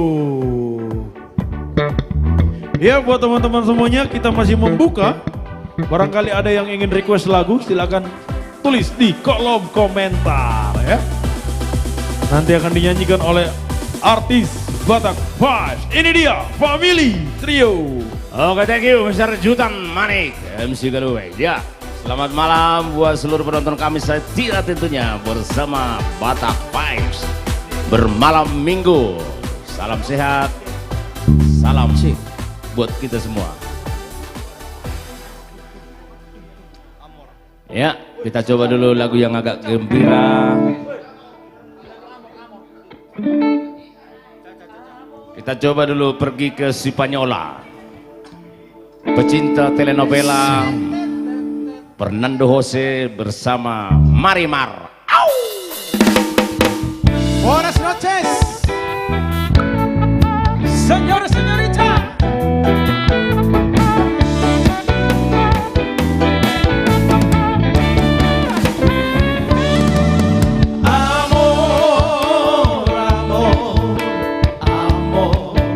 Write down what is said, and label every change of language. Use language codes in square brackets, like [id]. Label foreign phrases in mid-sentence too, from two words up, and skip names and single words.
[id] Ya buat teman-teman semuanya kita masih membuka. Barangkali ada yang ingin request lagu silakan tulis di kolom komentar ya. Nanti akan dinyanyikan oleh artis Batak Vibes. Ini dia Family Trio. Oke, [en] thank you Mr. Jutan Manik, MC Galuwe. [id] Ya, selamat malam buat seluruh penonton kami setia tentunya bersama Batak Vibes. Bermalam minggu, salam sehat, salam sih buat kita semua. Ya, kita coba dulu lagu yang agak gembira. Kita coba dulu pergi ke Sipanyola. Pecinta telenovela Fernando Jose bersama Marimar. [es] Buenas noches, señor, señorita. Amor, amor, amor.